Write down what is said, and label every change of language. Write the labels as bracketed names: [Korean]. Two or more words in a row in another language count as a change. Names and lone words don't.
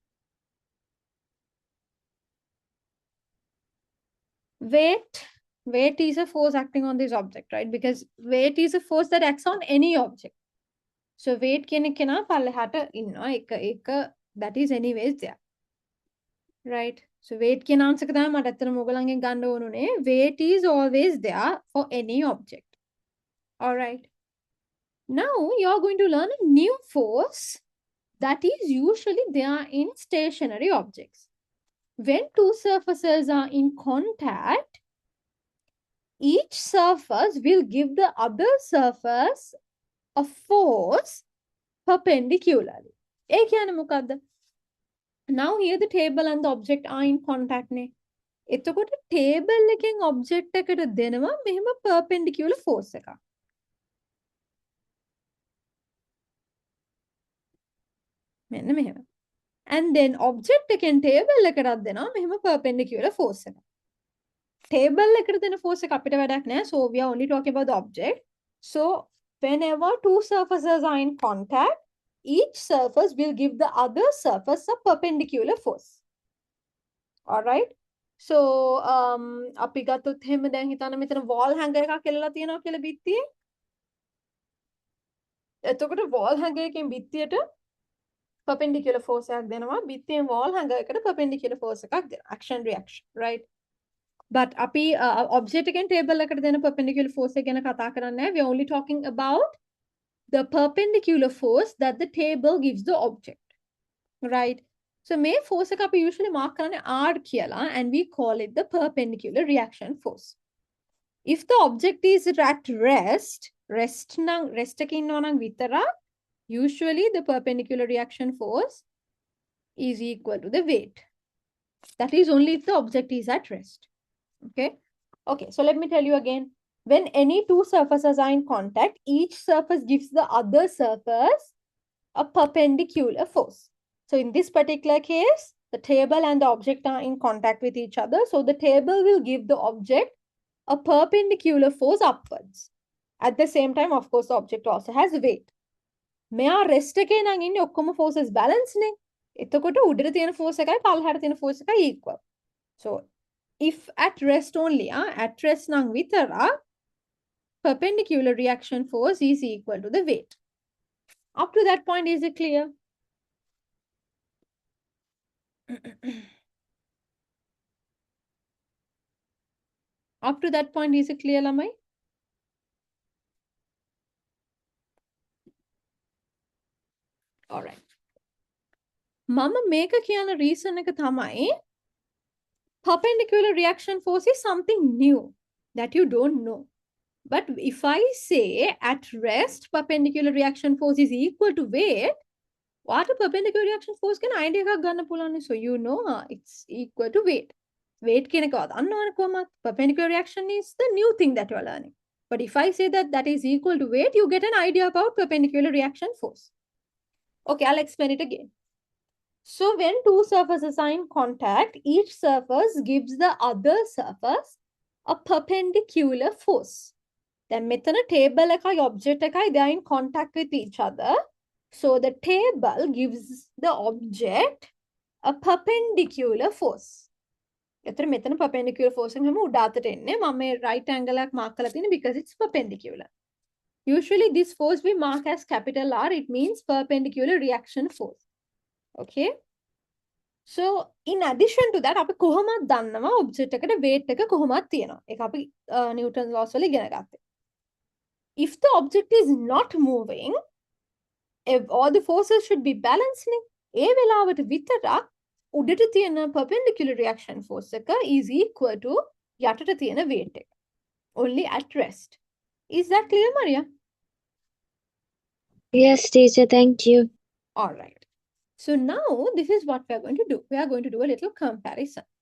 [English] Weight. Weight is a force acting on this object, right? Because weight is a force that acts on any object. So weight [Sinhala] කෙනෙකන පල්ලෙහාට ඉන්න එක [English] that is anyways there. Right? So weight [Sinhala] කියන answer එක තමයි මට ඇත්තටම ඔයගලන්ගෙන් ගන්න ඕනුනේ. [English] Weight is always there for any object. All right. Now you're going to learn a new force that is usually there in stationary objects. When two surfaces are in contact, each surface will give the other surface a force perpendicularly. [Sinhala] ඒ කියන්නේ මොකද්ද? [English] Now here the table and the object are in contact නේ. [Sinhala] එතකොට table එකෙන් object එකට දෙනවා මෙහෙම perpendicular force එකක්. මෙන්න මෙහෙම. [English] And then [Sinhala] object එකෙන් table එකටත් දෙනවා මෙහෙම [English] perpendicular force [Sinhala] එකක්. Table එකට දෙන force එක අපිට වැඩක් නැහැ. [English] So we are only talking about the object. So whenever two surfaces are in contact, each surface will give the other surface a perpendicular force. All right. So [Sinhala] අපි ගත්තොත් එහෙම දැන් හිතන්න මෙතන [English] wall hanger [Sinhala] එකක් එල්ලලා තියෙනවා කියලා බිත්තියේ. එතකොට [English] wall hanger [Sinhala] එකෙන් බිත්තියට [English] perpendicular force [Sinhala] එකක් දෙනවා. බිත්තියෙන් [English] wall hanger [Sinhala] එකට [English] perpendicular force [Sinhala] එකක් දෙනවා. [English] Action reaction, right? [Sinhala] But අපි object එකෙන් table එකට දෙන [English] perpendicular force [Sinhala] එක ගැන කතා කරන්නේ නැහැ. [English] We are only talking about the perpendicular force that the table gives the object, right? So [Sinhala] මේ force එක අපි usually mark කරන්නේ R කියලා [English] and we call it the perpendicular reaction force. If the object is at rest [Sinhala] එකේ ඉන්නවා නම් විතරක් [English] usually the perpendicular reaction force is equal to the weight. That is only if the object is at rest. Okay. Okay, so let me tell you again. When any two surfaces are in contact, each surface gives the other surface a perpendicular force. So in this particular case, the table and the object are in contact with each other. So the table will give the object a perpendicular force upwards. At the same time, of course, the object also has weight. [Sinhala] මෙයා rest එකේ නම් ඉන්නේ ඔක්කොම forces balance නේ. එතකොට උඩට තියෙන force එකයි පල්ලෙහාට තියෙන force එකයි equal. [English] So if at rest only, at rest [Sinhala] නම් විතරක් [English] perpendicular reaction force is equal to the weight. Up to that point, is it clear? Up to that point, is it clear, Lamai? All right. [Sinhala] මම මේක කියන reason එක තමයි [English] perpendicular reaction force is something new that you don't know. But if I say at rest perpendicular reaction force is equal to weight, what a perpendicular reaction force can idea [Sinhala] එකක් ගන්න පුළුවන්. [English] So you know it's equal to weight. [Sinhala] Weight කියන එක දන්නවනේ කොහමද? [English] Perpendicular reaction is the new thing that you are learning. But if I say that is equal to weight, you get an idea about perpendicular reaction force. Okay, I'll explain it again. So when two surfaces are in contact, each surface gives the other surface a perpendicular force. Then [Sinhala] මෙතන table එකයි object එකයි [English] they are in contact with each other. So the table gives the object a perpendicular force. [Sinhala] එතන මෙතන [English] perpendicular force [Sinhala] එක හැම උඩ අතට එන්නේ. මම මේ [English] right angle [Sinhala] එකක් mark කරලා තියෙන්නේ [English] because it's perpendicular. Usually this force we mark as capital R. It means perpendicular reaction force. Okay. So in addition to that, [Sinhala] අපි කොහොමද දන්නවා object එකට weight එක කොහොමද තියෙනවා. ඒක අපි [English] Newton's laws [Sinhala] වල ඉගෙන ගත්තා. [English] If the object is not moving, all the forces should be balanced. [Sinhala] ඒ වෙලාවට විතරක් උඩට තියෙන [English] perpendicular reaction force [Sinhala] එක [English] is equal to [Sinhala] යටට තියෙන weight එක. [English] Only at rest. Is that clear, Maria? Yes, teacher, thank you. All right. So now this is what we are going to do. We are going to do a little comparison.